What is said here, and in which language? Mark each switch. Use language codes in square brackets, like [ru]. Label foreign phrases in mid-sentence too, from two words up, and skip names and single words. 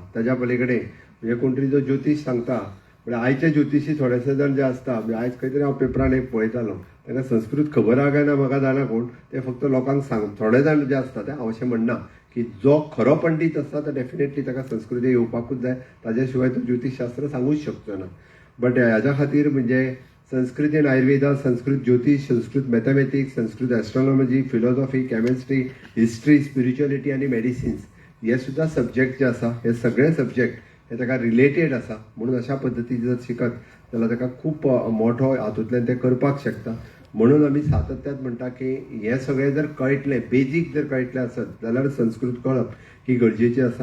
[kok] ताज्या पलीकडे म्हणजे कोण तरी जो ज्योतीश सांगता म्हणजे आयचे ज्योतिशी थोडेसे जाण जे आसता म्हणजे आयज खंय तरी हांव पेपरान एक पळयतालो ताका संस्कृत खबर आहा काय ना म्हाका जाणा कोण, ते फक्त लोकांक सांग थोडे जाण जे आसता ते हांव अशें म्हणना की जो खरो पंडीत आसता तो डेफिनेटली ताका संस्कृत येवपाकूच जाय, ताज्या शिवाय तो ज्योतिषशास्त्र सांगूच शकचो ना. बट ह्याच्या खातीर म्हणजे [en] Sanskrit in Ayurveda, [kok] संस्कृत ज्योतिष, संस्कृत [en] mathematics, Sanskrit astronomy, philosophy, chemistry, history, spirituality [kok] आनी मेडिसिन्स हे सुद्धा सब्जेक्ट जे आसा हे सगळे सब्जेक्ट हे ताका रिलेटेड आसा. म्हणून अशा पद्दतीन जर शिकत जाल्यार ताका खूब मोठो हातूंतल्यान ते करपाक शकता. म्हणून आमी सातत्यात म्हणटा की हे सगळें जर कळटलें, बेजीक जर कळटलें आसत जाल्यार संस्कृत कळप ही गरजेची आसा.